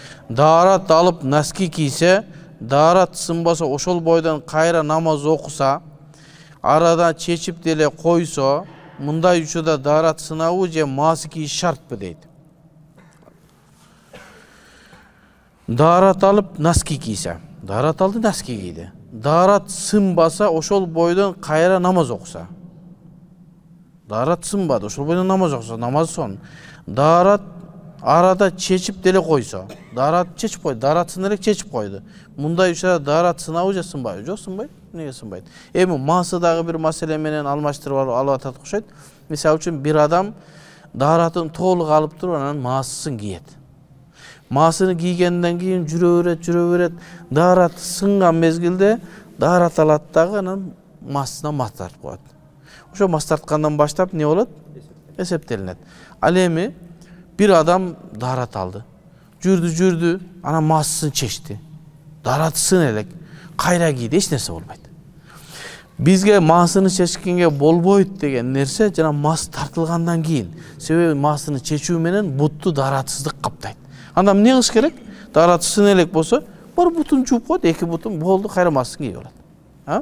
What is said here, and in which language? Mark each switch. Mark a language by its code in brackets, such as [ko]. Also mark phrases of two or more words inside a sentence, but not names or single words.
[ky] Daarат алып носки кийсе, daarat сынбаса, ошол бойдон кайра намаз окуса, арадан чечип деле койсо, мындай учурда daarat сынабы же маасы кийиш шартпы дейт. Daarat алып носки кийсе, daarat алды носки кийди. Daarat сынбаса, ошол бойдон кайра намаз окуса. Daarat сынбады, ошол бойдон намаз окуса, намаз сон. Daarat арада чечип деле койсо, daarat чечип койду, daarat сын элек чечип койду. Мындай учурда daarat сынабы же сынбайбы? Жок, сынбайт. Эмнеге сынбайт? Эми маасы дагы бир маселе менен алмаштырып алып атат окшойт. Мисалы үчүн бир адам daarатын толук алып туруп анан маасысын кийет. Маасыны кийгенден кийин жүрө берет. Daarat сынган мезгилде daarat алат дагы анан маасына мас тартып коет. Ошо мас тарткандан баштап не болот? Эсептелинет. Ал эми bir adam daarat aldı. Жүрдü, ana maasысын чечти. Daarat сын элек, кайра кийди, эч нерсе болбойт. Бизге маасыны чечкенге болбойт деген нерсе жана мас тартылгандан кийин. Себеби маасыны чечүү менен бутту daarатсыздык каптайт. Анда эмне кылыш керек? Daarat сын элек болсо, бар бутун жууп коет, эки бутун болду, кайра маасысын кийип алат.